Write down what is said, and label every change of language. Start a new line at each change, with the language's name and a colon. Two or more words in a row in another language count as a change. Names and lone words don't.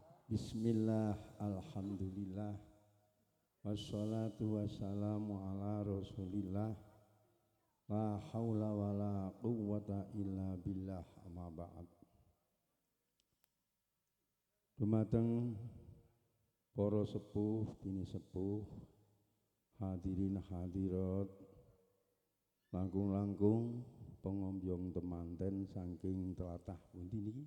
Arabic: بسم الله، الحمد لله، والصلاة والسلام على رسول الله، لا حول ولا قوة إلا بالله، أما بعد.
Javanese: Dumateng para sepuh, bini sepuh, hadirin hadirat, langkung-langkung pengombyong temanten saking tlatah pundi niki?